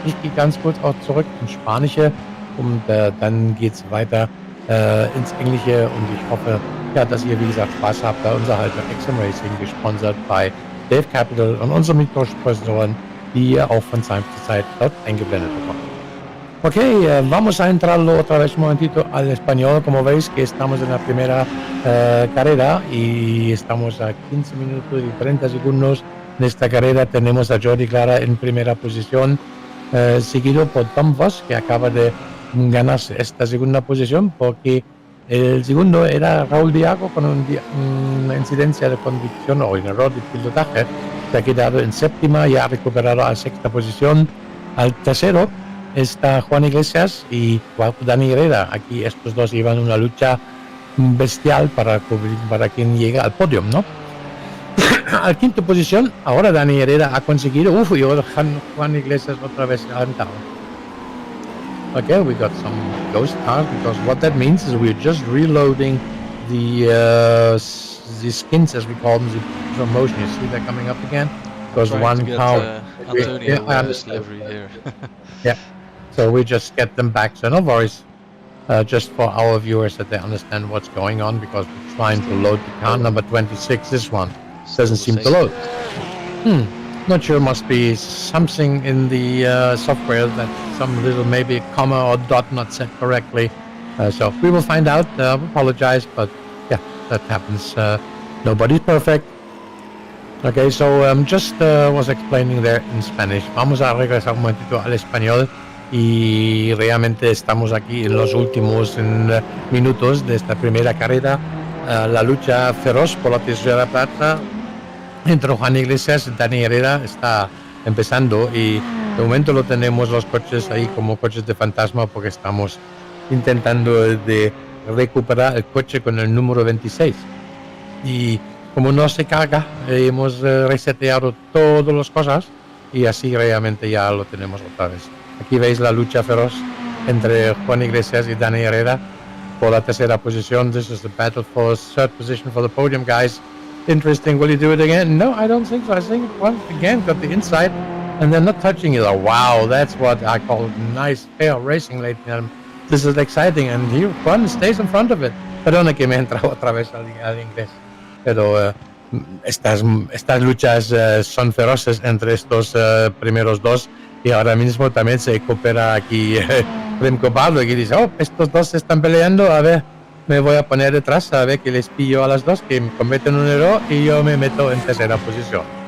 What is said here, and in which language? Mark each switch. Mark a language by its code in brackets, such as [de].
[de] Ich gehe ganz kurz auch zurück ins Spanische und dann geht es weiter ins Englische und ich hoffe, ja, dass ihr, wie gesagt, Spaß habt bei unserer Haltung X-SiM Racing, gesponsert bei Dave Capital und unseren Mikrosponsoren, die ihr auch von Zeit zu Zeit dort eingeblendet bekommt. [es] Ok, vamos a entrarlo otra vez un momentito al español, como veis que estamos en la primera carrera y estamos a 15 minutos y 30 segundos de esta carrera. Tenemos a Jordi Clara en primera posición, seguido por Tom Voss, que acaba de ganarse esta segunda posición porque el segundo era Raúl Diago con una incidencia de conducción o un error de pilotaje. Se ha quedado en séptima y ha recuperado a sexta posición. Al tercero está Juan Iglesias y Dani Herrera. Aquí estos dos llevan una lucha bestial para quien llega al podio, ¿no? al quinto posición. Ahora Dani Herrera ha conseguido. Y ahora Juan Iglesias otra vez adelantado. [en] Okay, we got some ghost cars because what that means is we're just reloading the skins, as we call them, the motion. You see that coming up again? Because Trying one to get car. Antonio I understand. livery here. Yeah. So we just get them back. So no worries. Just for our viewers that they understand what's going on, because we're trying to load the car number 26. This one doesn't seem to load. Not sure. Must be something in the software that some little maybe comma or dot not set correctly. So we will find out. Apologize, but yeah, that happens. Nobody's perfect. Okay, so just was explaining there in Spanish. [es] Vamos a regresar un momentito al español. Y realmente estamos aquí en los últimos minutos de esta primera carrera. La lucha feroz por la tercera plaza entre Juan Iglesias y Dani Herrera está empezando, y de momento lo tenemos los coches ahí como coches de fantasma, porque estamos intentando de recuperar el coche con el número 26. Y como no se carga, hemos reseteado todas las cosas y así realmente ya lo tenemos otra vez. Aquí veis la lucha feroz entre Juan Iglesias y Dani Herrera por la tercera posición. [en] This is the battle for third position for the podium, guys. Interesting. Will you do it again? No, I don't think so. I think once again got the inside and they're not touching it. Wow, that's what I call nice fair racing, ladies and gentlemen. This is exciting, and here Juan stays in front of it. [es] Perdona que me he entrado otra vez al inglés. Pero estas luchas son feroces entre estos primeros dos. Y ahora mismo también se coopera aquí Remco Pablo, y dice, estos dos se están peleando, a ver, me voy a poner detrás, a ver que les pillo a las dos, que cometen un error y yo me meto en tercera posición.